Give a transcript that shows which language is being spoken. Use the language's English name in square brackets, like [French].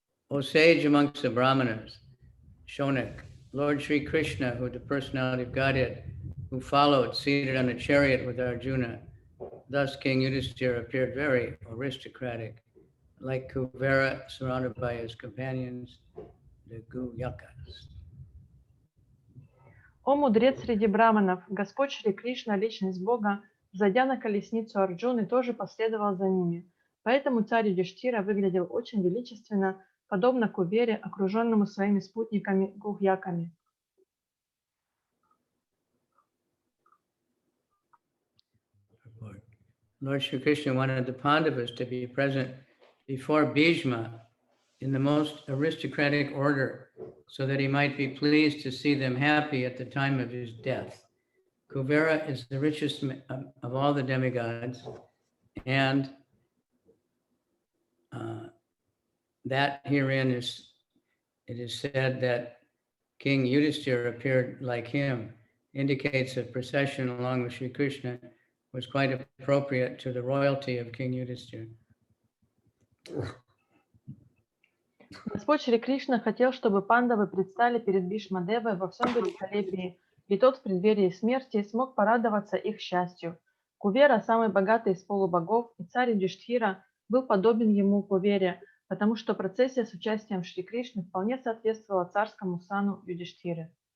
[English] O sage amongst the Brahmanas, Shonik, Lord Sri Krishna, who the personality of Godhead, who followed seated on a chariot with Arjuna, thus King Yudhishthira appeared very aristocratic, like Kuvera surrounded by his companions, the Guyakas. [Russian] О мудрец среди браманов, Господь Шри Кришна, личность Бога, зайдя на колесницу Арджуны, тоже последовал за ними. Поэтому царь Юдиштхира выглядел очень величественно, подобно Кубере, окруженному своими спутниками Гугьяками. [English] Lord Sri Krishna wanted the Pandavas to be present before Bhishma in the most aristocratic order, so that he might be pleased to see them happy at the time of his death. Kuvera is the richest of all the demigods, and that herein it is said that King Yudhishthira appeared like him, indicates a procession along with Sri Krishna was quite appropriate to the royalty of King Yudhishthira. [Russian] Господь Шри Кришна хотел, чтобы пандавы предстали перед Бхишмадевой во всем великолепии, и тот в преддверии смерти смог порадоваться их счастью. Кувера, самый богатый из полубогов, и царь Юдиштхира был подобен ему Кувере, потому что процессия с участием Шри Кришны вполне соответствовала царскому сану Юдиштхиры.